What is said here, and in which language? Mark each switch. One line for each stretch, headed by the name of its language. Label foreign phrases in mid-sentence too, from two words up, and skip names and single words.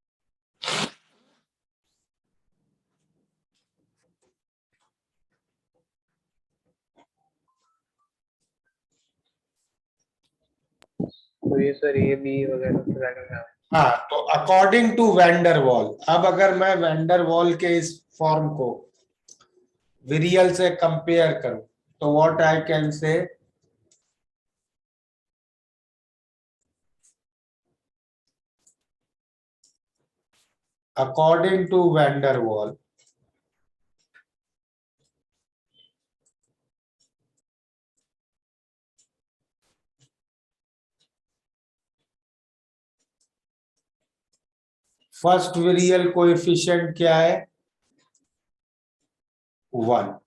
Hindi: तो ये सर ये भी वगैरह वगैरह। हाँ, तो
English: according to van der Waal,
Hindi: अब अगर मैं वैंडर वॉल के इस फॉर्म को विरियल से कंपेयर करूं, तो
English: what I can say, according to van der Waal, first virial coefficient
Hindi: क्या है?
English: 1।